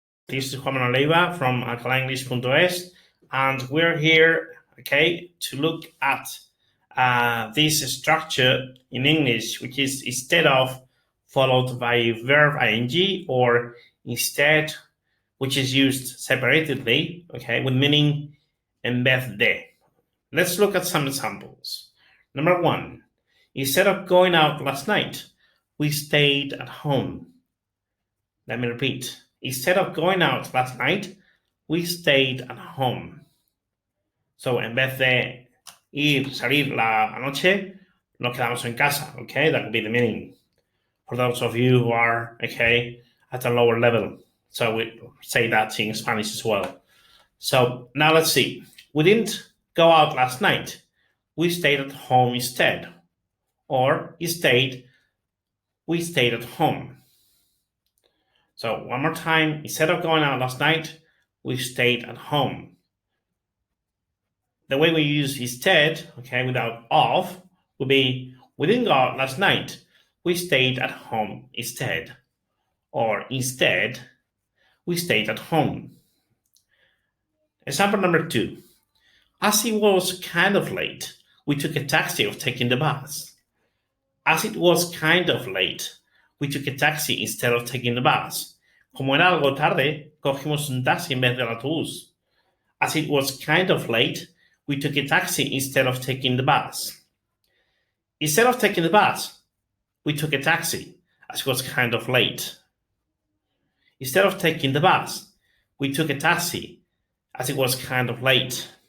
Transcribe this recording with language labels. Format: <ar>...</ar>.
<en>This is Juan Manuel Leiva from alcalaenglish.es, and we're here, okay, to look at this structure in English, which is instead of followed by verb ing, or instead, which is used separately, okay, with meaning</en> <es>en vez de.</es> <en>Let's look at some examples. Number one, instead of going out last night, we stayed at home. Let me repeat. Instead of going out last night, we stayed at home.</en> <es>So, en vez de salir la noche, nos quedamos en casa, okay?</es> <en>That would be the meaning. For those of you who are, okay, at a lower level. So we say that in Spanish as well. So now let's see. We didn't go out last night. We stayed at home instead. Or we stayed at home. So one more time, instead of going out last night, we stayed at home. The way we use instead, okay, without of, would be, we didn't go out last night, we stayed at home instead. Or instead, we stayed at home. Example number 2. As it was kind of late, we took a taxi of taking the bus. As it was kind of late, we took a taxi instead of taking the bus.</en> <es>Como era algo tarde, cogimos un taxi en vez del autobús.</es> <en>As it was kind of late, we took a taxi instead of taking the bus. Instead of taking the bus, we took a taxi, as it was kind of late. Instead of taking the bus, we took a taxi, as it was kind of late.</en>